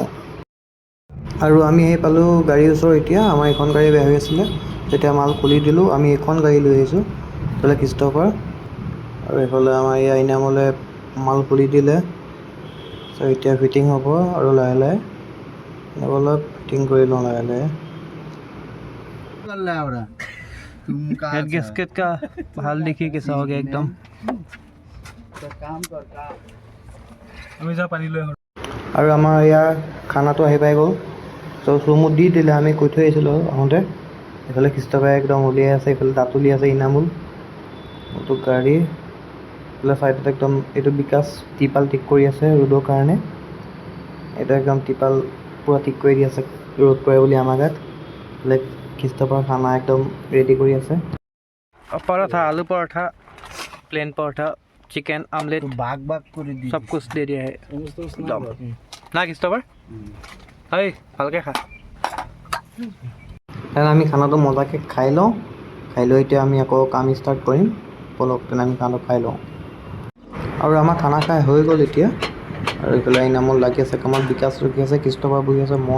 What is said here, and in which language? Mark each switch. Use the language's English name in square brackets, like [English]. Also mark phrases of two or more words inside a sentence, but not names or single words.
[Assamese] আৰু আমি আহি পালোঁ গাড়ীৰ ওচৰ। এতিয়া আমাৰ এইখন গাড়ী বেয়া হৈ আছিলে, তেতিয়া মাল খুলি দিলোঁ। আমি এইখন গাড়ী লৈ আহিছোঁ, এইফালে খ্ৰীষ্টাবাৰ আৰু এইফালে আমাৰ এয়া ইনামলে মাল খুলি দিলে। চ' এতিয়া ফিটিং হ'ব আৰু লাহে লাহে অলপ ফিটিং কৰি লওঁ লাহে লাহে। [Hindi] हेड गैस्केट का हाल देखिए कैसा हो गया एकदम। [Assamese] আৰু আমাৰ ইয়াৰ খানাটো আহি পাই গ'ল। চ' চুমুত দি দিলে, আমি কৈ থৈ আহিছিলোঁ আহোঁতে। এইফালে খ্ৰীষ্টাবাৰে একদম উলিয়াই আছে, এইফালে দাঁতুলি আছে ইনামুল, এইটো গাড়ী। এইফালে ছাইডত একদম এইটো বিকাশ টিপাল ঠিক কৰি আছে ৰ'দৰ কাৰণে। এইটো একদম টিপাল পূৰা ঠিক কৰি দি আছে ৰ'দ পৰে বুলি আমাৰ গাত। এইফালে খ্ৰীষ্টাবাৰ খানা একদম ৰেডি কৰি আছে। [Hindi] पराठा, आलू पराठा, प्लेन पराठा, चिकन आमलेट, [Assamese] भाग কৰি দি [Hindi] सब कुछ दे दिया है एकदम ना খ্ৰীষ্টাবাৰ। [Assamese] হয় ভালকৈ খা। আমি খানাটো মজাকৈ খাই লওঁ, খাই লৈ এতিয়া আমি আকৌ কাম ষ্টাৰ্ট কৰিম। ব'লক তেনে আমি খানাটো খাই লওঁ। আৰু আমাৰ খানা খাই হৈ গ'ল এতিয়া। আৰু এইফালে ইনামল লাগি আছে কামত, বিকাশ ৰখি আছে, খ্ৰীষ্টাবাৰ বহি আছে, মই।